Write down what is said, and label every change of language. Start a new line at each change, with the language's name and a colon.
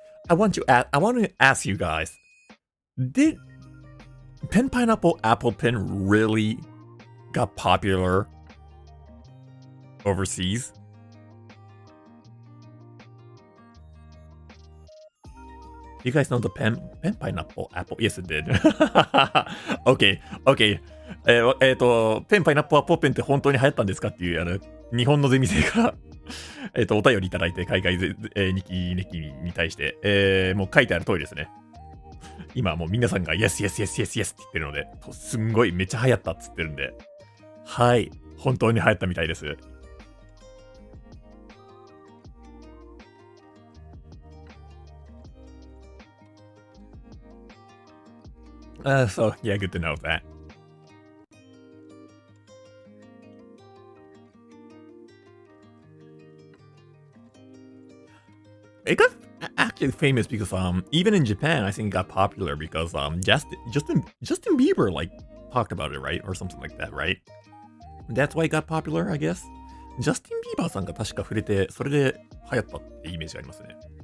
English: I want to ask you guys, did Pen Pineapple Apple Pen really got popular overseas? You guys know the pen Pineapple Apple? Yes, it did. Okay.
Japanese: ペンパイナップルアップルペンって本当に流行ったんですかっていう日本のゼミ生からお便りいただいて、海外日記に対して、もう書いてある通りですね。今もう皆さんが Yes って言ってるので、すんごいめっちゃ流行ったっつってるんで、はい、本当に流行ったみたいです。
English: So yeah, good to know that. It got actually famous because even in Japan I think it got popular because Justin Bieber like talked about it, right? Or something like that, right? That's why it got popular, I guess.
Japanese: ジャスティン・ビーバーさんが確か触れて、それで流行ったってイメージがありますね。